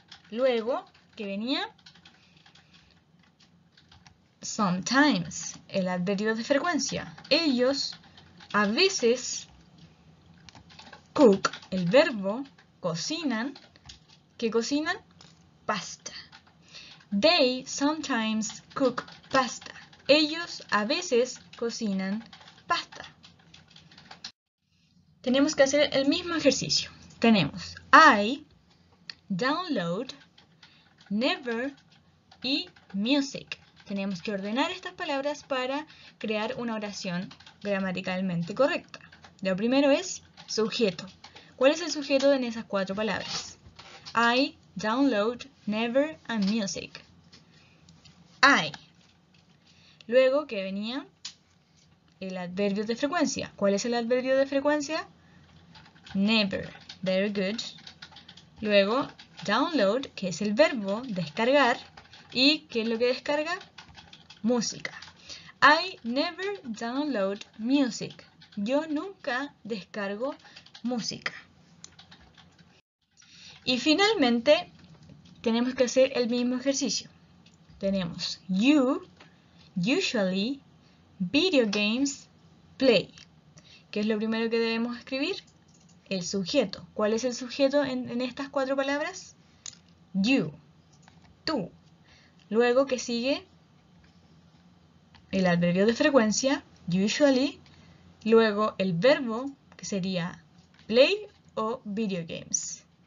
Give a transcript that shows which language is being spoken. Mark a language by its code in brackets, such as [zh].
[es] Luego, ¿qué venía? Sometimes, el adverbio de frecuencia. Ellos a veces cook, el verbo, cocinan. ¿Qué cocinan? Pasta. [en] They sometimes cook pasta. [es] Ellos a veces cocinan pasta. Tenemos que hacer el mismo ejercicio. Tenemos I, download, never y music. Tenemos que ordenar estas palabras para crear una oración gramaticalmente correcta. Lo primero es sujeto. ¿Cuál es el sujeto en esas 4 palabras? [en] I, download, never and music. [es] I. Luego, ¿qué venía? El adverbio de frecuencia. ¿Cuál es el adverbio de frecuencia? Never. [en] Very good. [es] Luego, download, que es el verbo, descargar. ¿Y qué es lo que descarga? Música. [en] I never download music. [es] Yo nunca descargo música. Y finalmente, tenemos que hacer el mismo ejercicio. Tenemos you, usually, video games, play. ¿Qué es lo primero que debemos escribir? El sujeto. ¿Cuál es el sujeto en estas 4 palabras? You, tú. Luego, ¿qué sigue? El adverbio de frecuencia, usually. Luego, el verbo, que sería play o video games.